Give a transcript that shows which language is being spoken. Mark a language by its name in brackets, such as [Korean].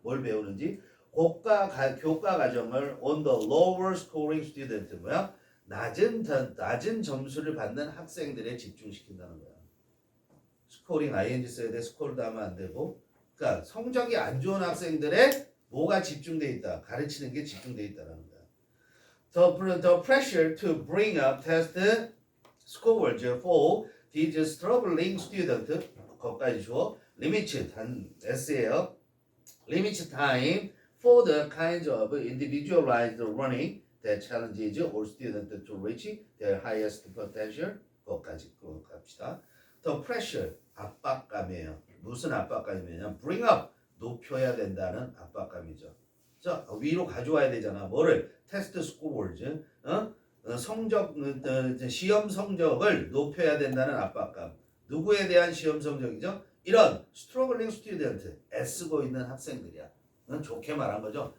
[Korean] 뭘 배우는지 교과 과정을 [English] on the lower scoring student [Korean] 뭐야? 낮은 점수를 받는 학생들에 집중시킨다는 거야. 스코링 ing 써야 돼. 스코르도 하면 안 되고. 그러니까 성적이 안 좋은 학생들의 뭐가 집중돼 있다. 가르치는 게 집중돼 있다는 거야. [English] The pressure to bring up test scores for these struggling students [Korean] 거기까지 줘. [English] limit [Korean] 단 S예요. [English] limit time for the kinds of individualized learning that challenges all students to reach their highest potential [Korean] 거기까지 갑시다. The pressure 압박감이에요. 무슨 압박감이냐? bring up 높여야 된다는 압박감이죠. 자, 위로 가져와야 되잖아. 뭐를? 테스트 스코어즈 성적 시험 성적을 높여야 된다는 압박감. 누구에 대한 시험 성적이죠? 이런 스트러글링 스튜던트 애쓰고 있는 학생들이야. 좋게 말한 거죠.